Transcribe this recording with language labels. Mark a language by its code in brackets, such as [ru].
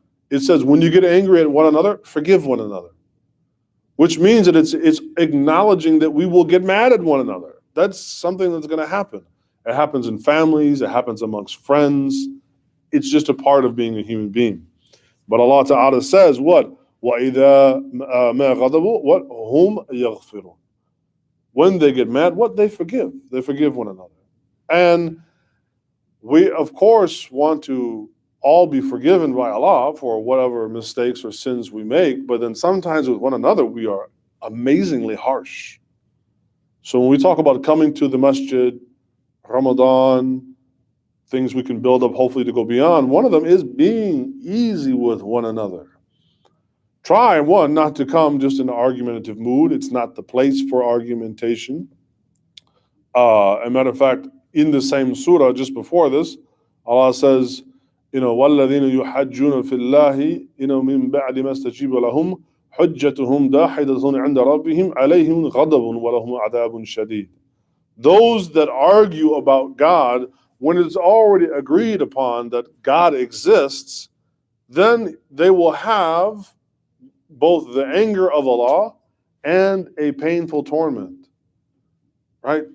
[en] It says, when you get angry at one another, forgive one another. Which means that it's acknowledging that we will get mad at one another. That's something that's going to happen. It happens in families, it happens amongst friends. It's just a part of being a human being. But Allah Ta'ala says, what? [ar] وَإِذَا مَا غَضَبُوا [en] what? [ar] هُمْ يَغْفِرُونَ. [en] When they get mad, what? They forgive. They forgive one another. And we, of course, want to all be forgiven by Allah for whatever mistakes or sins we make, but then sometimes with one another, we are amazingly harsh. So when we talk about coming to the masjid, Ramadan, things we can build up, hopefully to go beyond, one of them is being easy with one another. Try, one, not to come just in an argumentative mood. It's not the place for argumentation. As a matter of fact, in the same surah just before this, Allah says, [ar] وَالَّذِينَ يُحَجُّونَ فِي اللَّهِ مِن بَعْدِ مَا اسْتَجِيبَ لَهُمْ حُجَّتُهُمْ دَاحِضَةٌ عِنْدَ رَبِّهِمْ عَلَيْهِمْ غَضَبٌ وَلَهُمْ عَذَابٌ شَدِيدٌ. [en] Those that argue about God, when it's already agreed upon that God exists, then they will have both the anger of Allah and a painful torment. Right?